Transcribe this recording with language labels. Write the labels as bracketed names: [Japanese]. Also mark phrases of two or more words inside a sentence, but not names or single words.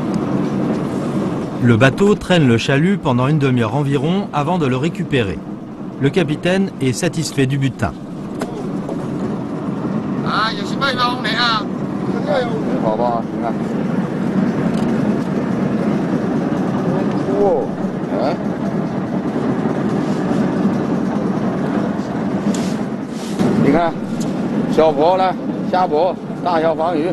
[French] Le bateau traîne le chalut pendant une demi-heure environ avant de le récupérer. Le capitaine est satisfait du butin. [Chinese] 啊，有什么用的啊？好吧，你看。哦，哎。你看，小泊呢，下泊，大小黄鱼。